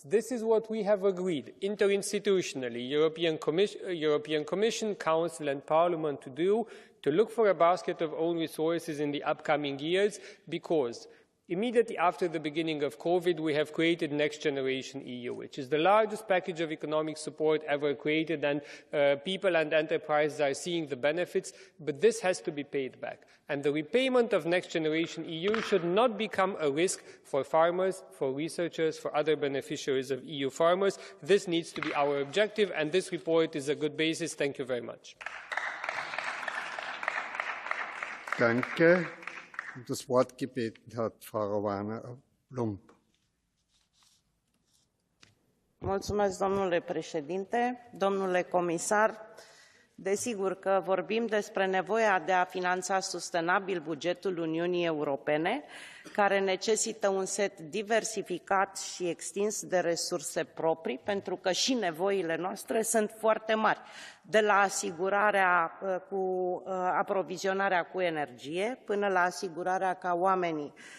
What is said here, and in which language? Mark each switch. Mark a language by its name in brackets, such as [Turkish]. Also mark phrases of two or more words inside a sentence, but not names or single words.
[English] This is what we have agreed interinstitutionally, European Commission, Council and Parliament to do, to look for a basket of own resources in the upcoming years, because immediately after the beginning of COVID, we have created Next Generation EU, which is the largest package of economic support ever created, and people and enterprises are seeing the benefits, but this has to be paid back. And the repayment of Next Generation EU should not become a risk for farmers, for researchers, for other beneficiaries of EU farmers. This needs to be our objective, and this report is a good basis. Thank you very much. [German] Danke. Das Wort gebeten hat Frau Rovana Plumb. [Romanian] Mulțumesc, domnule președinte, domnule comisar. Desigur că vorbim despre nevoia de a finanța sustenabil bugetul Uniunii Europene, care necesită un set diversificat și extins de resurse proprii, pentru că și nevoile noastre sunt foarte mari, de la asigurarea cu aprovizionarea cu energie până la asigurarea ca oamenii